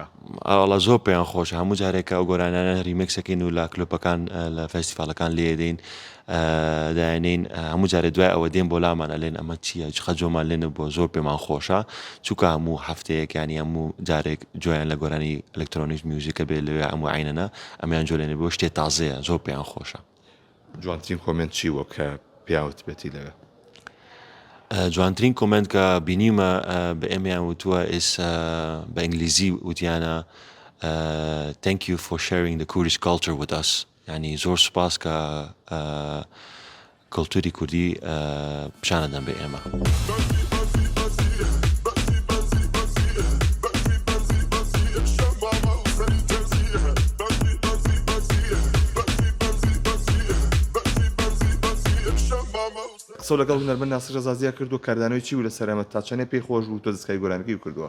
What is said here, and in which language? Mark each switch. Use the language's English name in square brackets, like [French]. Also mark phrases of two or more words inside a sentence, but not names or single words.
[Central Kurdish] ئاڵە زۆر پێیان خۆش هەموو جارێکە ئەو گۆرانانە ریمیکسەکەین و لە کلوپەکان لە فەستیڤالەکان لێ دێین دایانین هەموو جارێ دوای ئەوە دێن بۆ لامانە لێن ئەمە چییە خەجۆمان لێنە بۆ زۆر پێمان خۆشە چووکە هەموو هەفتەیەکانی هەموو جارێک جویان لە گۆرانی ئەلکترۆنیک میوزیکە بێت لەوێ هەموو عینەنە ئەمیان جۆ لێنێ بۆ شتێ تازەیە زۆر پێیان خۆشە. جوانترین کۆمنت چی وە کە پیاوت بێتی لەوێ جوانترین کۆمنت کە بینیمە بە ئێمەیان وتووە ئێس بە ئینگلیزی وتیانە [English] thank you for sharing the Kurdish culture with us [Central Kurdish] ینی زۆر سوپاس کە کەلتوری کوردی پیشانەدەن بە ئێمە. قسە لەگەڵ هونەرمەند ناسر ڕەزازیە کردو کاردانەوەی چی و لە سەرەمە تا چەندێ پێی خۆش بوو تۆ دەستکای گۆرانەکەی کردووە